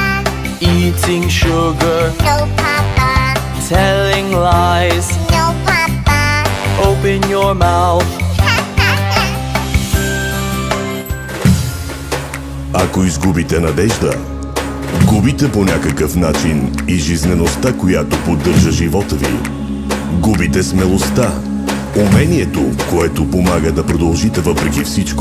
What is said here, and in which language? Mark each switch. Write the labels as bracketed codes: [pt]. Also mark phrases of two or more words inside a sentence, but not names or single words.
[en] Eating sugar, No, Papa. telling lies. No, Papa. Open your mouth. [bg] Ако изгубите надежда, губите по някакъв начин и жизнеността, която поддържа живота ви. Губите смелостта, умението, което помага да продължите въпреки всичко.